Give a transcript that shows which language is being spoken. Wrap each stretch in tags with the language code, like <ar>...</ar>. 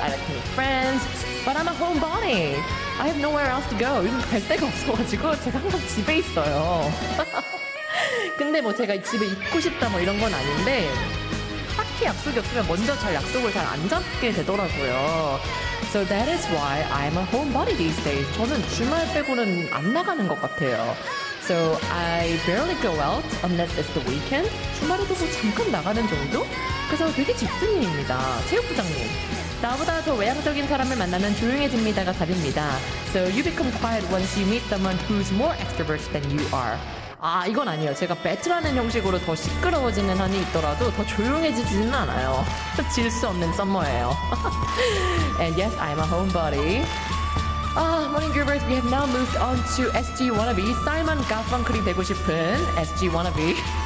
<en>I like to meet friends. But I'm a homebody. I have nowhere else to go.</en> <ko>갈 데가 없어가지고 제가 항상 집에 있어요. 근데 뭐 제가 집에 있고 싶다 뭐 이런 건 아닌데 딱히 약속이 없으면 먼저 잘 약속을 잘 안 잡게 되더라고요.</ko> <en>So that is why I'm a homebody these days.</en> <ko>저는 주말 빼고는 안 나가는 것 같아요.</ko> <en>So I barely go out unless it's the weekend.</en> <ko>주말에도 뭐 잠깐 나가는 정도? 그래서 되게 집순이입니다. 체육부장님. 나보다 더 외향적인 사람을 만나면 조용해집니다가 답입니다.</ko> <en>So you become quiet once you meet someone who's more extrovert than you are.</en> <ko>아, 이건 아니에요. 제가 배틀하는 형식으로 더 시끄러워지는 한이 있더라도 더 조용해지지는 않아요. 질 수 없는 썸머예요.</ko> <en>And yes, I'm a homebody. Ah, Morning Groovers, we have now moved on to SG Wannabe.</en> <ko>Simon Garfunkel이 되고 싶은</ko> <en>SG Wannabe.</en>